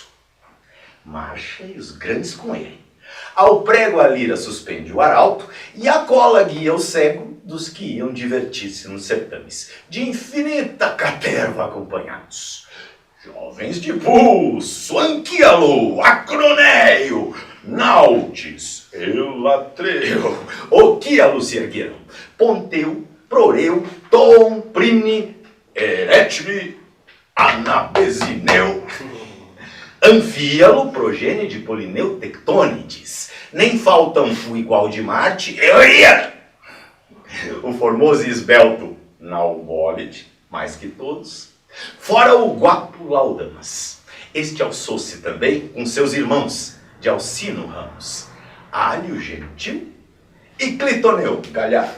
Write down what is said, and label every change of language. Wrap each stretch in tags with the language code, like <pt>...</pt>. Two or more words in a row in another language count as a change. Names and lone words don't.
<pt>Marcha e os grandes com ele. Ao prego a lira suspende o arauto e a cola guia o cego dos que iam divertir-se nos certames, de infinita caterva acompanhados. Jovens de pulso, Anquialo, Acronéio, Nautes, Elatreu, Oquialo se ergueram, Ponteu, Proreu, Tom, Prine, Eretme, Anabesineu, Anfíalo, progênie de Polineu Tectônides, nem faltam o igual de Marte, Euria, o formoso e esbelto Naubólide, mais que todos, fora o guapo Laudamas. Este alçou-se também com seus irmãos de Alcino Ramos, Alho Gentil e Clitoneu Galhardo.</pt>